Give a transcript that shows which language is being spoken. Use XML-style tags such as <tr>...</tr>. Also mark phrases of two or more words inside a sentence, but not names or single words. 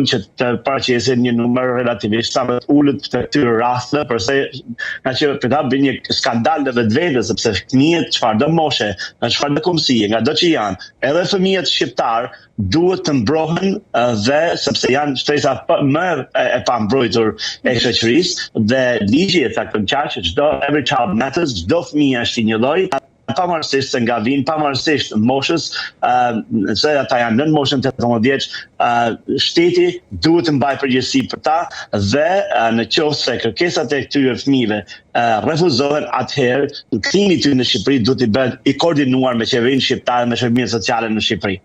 <sq>që të paraqesin një numër relativisht sa më të ulët të këtyre rasteve, përse nga që për ta bën një skandal në vetvete, sepse fëmijët çfarëdo moshe, nga çfarëdo kombësie, nga do që janë, edhe fëmijët shqiptar duhet të mbrohen dhe sepse janë shtresa më e pambrojtur e shoqërisë dhe ligji e cakton qartë që</sq> <en>every child matters,</en> <sq>çdo fëmijë është i një lloji, pavarësisht se nga vinë, pavarësisht moshës, se ata janë nën moshën 18 vjeç, shteti duhet të mbajë përgjegjësi për ta dhe nëse kërkesat e këtyre fëmijëve refuzohen, atëherë kthimi i tyre në Shqipëri duhet të bëhet i koordinuar me qeverinë shqiptare, me shërbimet sociale në Shqipëri.</sq>